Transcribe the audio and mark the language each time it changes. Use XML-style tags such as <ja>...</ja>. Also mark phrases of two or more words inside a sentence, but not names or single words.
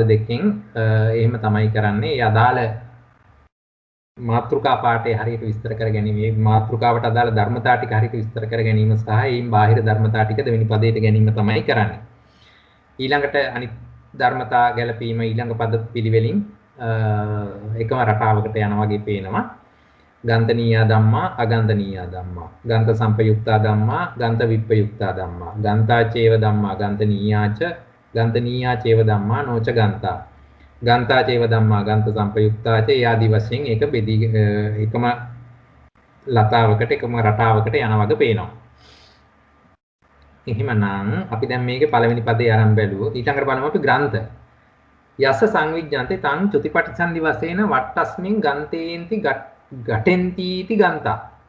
<si>දෙකෙන් එහෙම තමයි කරන්නේ ඒ අදාළ මාත්‍රිකා පාඩේ හරියට විස්තර කර ගැනීම මේ මාත්‍රිකාවට අදාළ ධර්මතා ටික හරියට විස්තර කර ගැනීම සහ ඒන් බාහිර ධර්මතා ටික දෙවෙනි පදයට ගැනීම තමයි කරන්නේ ඊළඟට අනිත් ධර්මතා ගැලපීම ඊළඟ පද පිළිවෙලින් එකම රටාවකට යනවා වගේ පේනවා</si> <pi>ගන්තනීය ධම්මා අගන්තනීය ධම්මා ගන්ත සම්පයුක්තා ධම්මා ගන්ත විප්පයුක්තා ධම්මා ගන්තා චේව ධම්මා ගන්තනීයාච ගන්තනීයා චේව ධම්මා නොච ගන්තා ගන්තා චේව ධම්මා ගන්ත සම්පයුක්තාච</pi> <si>ආදී වශයෙන් ඒක බෙදී එකම ලතාවකට එකම රටාවකට යනවා වගේ පේනවා එහෙමනම් අපි දැන් මේකේ පළවෙනි පදේ ආරම්භ බැලුවොත් ඊළඟට බලමු අපි</si> <pi>ග්‍රන්ථ යස සංවිජ්ජන්තේ තං චුතිපටිසන්ධි වශයෙන් වට්ටස්මින් ගන්තේන්ති ගටෙන්තිති ගන්තා</pi>